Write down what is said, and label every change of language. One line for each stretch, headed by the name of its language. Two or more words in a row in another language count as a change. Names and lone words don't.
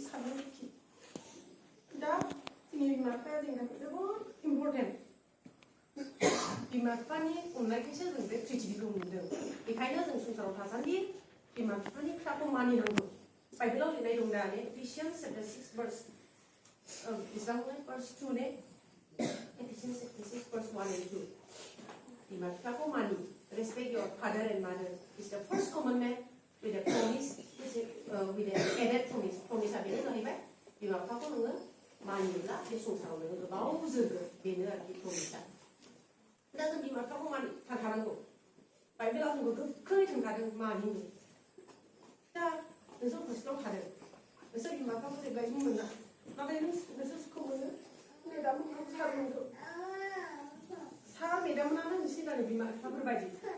Bodo: सानो आरोखि दा जोंनि बिमा बिफाया जोंनि थाखाय जोबोद इम्परटेन्ट बिमा बिफानि अननायखायसो जों बे प्रिथिबिखौ मोनदों बेखायनो जों संसाराव थासान्दि बिमा बिफानि खोथाखौ मानिनांगौ बाइबेलाव लिरनाय दं दा एफिसियान्स चैप्टार 6 verse बेसेबां verse 2 ने एफिसियान्स चैप्टार 6
English: verse 1 and 2
Bodo: बिमा बिफाखौ मानि
English: respect your father and mother is the first commandment with a promise with an added
Bodo: promise बेनो जाहैबाय बिमा बिफाखौ नोङो मानियोब्ला बे संसाराव नोङो गोबाव जोरगोन बेनो आरोखि प्रमिसा दा जों बिमा बिफाखौ मानिथारखानांगौ बाइबेलाव जोंखौ गोख्रोङै थोनखादों मानिनो दा नोंसोर हस्टेलाव थादों नोंसोर बिमा बिफाखौ जेब्लायबो मोना नाथाय नोंसोर सोरखौ मोनो मेदाममोनखौ सारमोनखौ सार मेदाममोनानो नोंसोरनि गावनि बिमा बिफाफोर बायदि